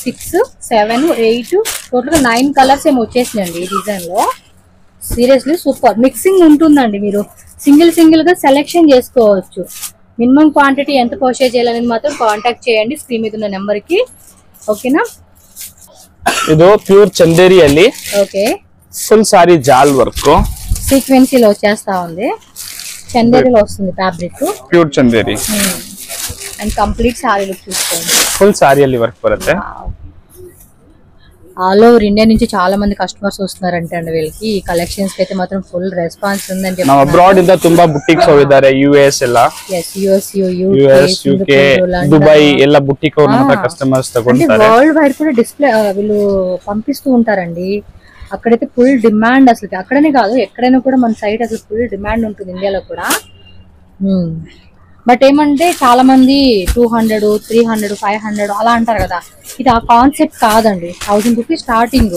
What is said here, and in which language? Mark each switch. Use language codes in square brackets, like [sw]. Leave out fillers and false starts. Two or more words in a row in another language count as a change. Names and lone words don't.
[te] 6, 7, 8 టోటల్ గా 9 కలర్స్ ఏమో వచ్చేసినాయండి ఈ డిజైన్ లో. [en] seriously super. [te] మిక్సింగ్ ఉంటుందండి, మీరు సింగిల్ గా సెలెక్షన్ చేసుకోవచ్చు. [en] minimum quantity [te] ఎంత పర్చేజ్ చేయాలని మాత్రం కాంటాక్ట్ చేయండి స్క్రీన్ మీద ఉన్న నెంబర్ కి. ఓకేనా? [kn] ಇದು ಪ್ಯೂರ್ ಚಂದೇರಿಯಲ್ಲಿ [te] ఓకే. [en] full saree jaal work [te] సీక్వెన్సీలో వచ్చేస్తా ఉంది. చందేరిలో వస్తుంది ఫ్యాబ్రిక్, [kn] ಪ್ಯೂರ್ ಚಂದೇರಿ. [en] and complete saree look [te] చూసుకోండి. [kn] ಫುಲ್ ಸಾರಿಯಲ್ಲಿ ವರ್ಕ್ ಬರುತ್ತೆ. [en] all over India [te] నుంచి చాలా మంది కస్టమర్స్ వస్తున్నారంటే అండి వీళ్ళకి. ఈ కలెక్షన్స్ అయితే మాత్రం [en] full response [te] ఉందని [kn] ನಾವು ಅಬ್ರಾಡ್ ಇಂದ ತುಂಬಾ ಬುಟಿಕ್ಸ್ ಹೋಗಿದ್ದಾರೆ. ಯುಎಸ್ ಎಲ್ಲ, ಯುಎಸ್, ಯುಕೆ, ದುಬೈ ಎಲ್ಲ ಬುಟಿಕ್ ಅವ್ರ ನಮ್ಮ ಕಸ್ಟಮರ್ಸ್ ತಗೊಂತಾರೆ. [en] world wide [te] కూడా డిస్ప్లే వీళ్ళు పంపిస్తూ ఉంటారండి. అక్కడైతే [en] full demand, [te] అసలు అక్కడనే కాదు ఎక్కడైనా కూడా మన సైట్ అసలు [en] full demand [te] ఉంటుంది ఇండియాలో కూడా. బట్ ఏమంటే చాలా మంది 200, 300, 500 అలా అంటారు కదా. ఇది ఆ కాన్సెప్ట్ కాదండి. [en] 1000 rupees starting.